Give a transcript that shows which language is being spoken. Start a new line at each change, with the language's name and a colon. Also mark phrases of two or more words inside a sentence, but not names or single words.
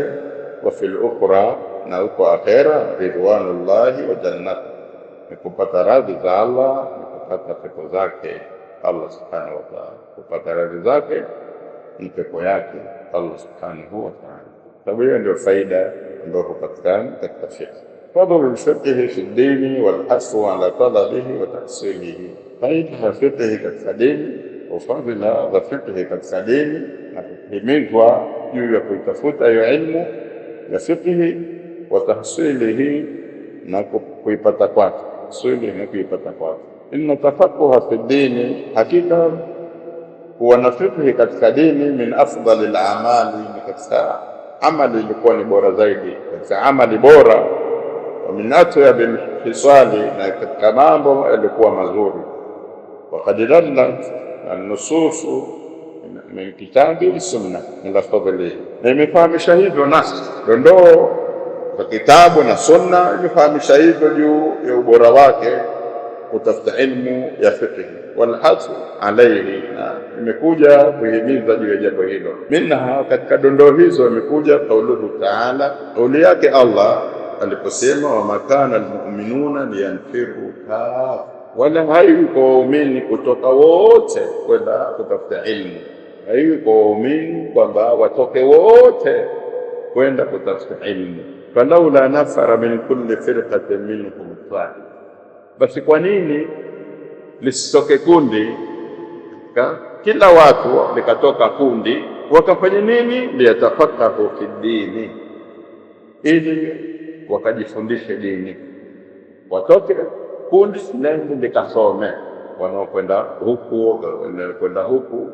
Arabic: وفي الأخرى,
Swahili: na huko akhera,
Arabic: رضوان الله وجنات,
Swahili: ni kupata radhi za Allah, ni kupata pepo zake Allah
Arabic: سبحانه وتعالى.
Swahili: Kupata radhi zake ni pepo yake Allah
Arabic: سبحانه وتعالى.
Swahili: Sababu hiyo ndio faida ambayo hupatikana katika fiqh.
Arabic: فضل الفقه في الدين والحث على طلبه وتحصيله.
Swahili: faida za fiqh katika dini, ufadhila za fiqh katika dini, na kuhimizwa juu ya kuitafuta hiyo ilmu ya fiqh,
Arabic: وتحصيله,
Swahili: na kuipata kwake. Tahsilihi na kuipata kwake.
Arabic: إن التفقه في الدين,
Swahili: hakika kuwa na fiqh katika dini,
Arabic: من أفضل الأعمال,
Swahili: ni katika amali ilikuwa ni bora zaidi, katika amali bora,
Arabic: ومن أطيب الخصال,
Swahili: na katika mambo yalikuwa mazuri.
Arabic: وقد دلت النصوص من كتاب السنة على فضله.
Swahili: Imefahamisha hivyo nasi dondoo za kitabu na sunna, imefahamisha hivyo juu ya ubora wake kutafuta ilmu ya fiqh,
Arabic: والحث عليه,
Swahili: na imekuja kuhimiza juu ya jambo hilo. Minha, katika dondoo hizo imekuja
Arabic: قوله تعالى,
Swahili: kauli yake Allah aliposema,
Arabic: وما كان المؤمنون لينفروا كافة,
Swahili: wala haiwi kwa waumini kutoka wote kwenda kutafuta ilmu. Haiwi kwa waumini kwamba watoke wote kwenda kutafuta ilmu.
Arabic: فلولا نفر من كل فرقة منهم طائفة,
Swahili: basi kwa nini lisitoke kundi, kila watu likatoka kundi, wakafanya nini?
Arabic: ليتفقهوا في الدين,
Swahili: ili wakajifundishe dini. Watoke kundi nende likasome, wanaokwenda huku kwenda huku.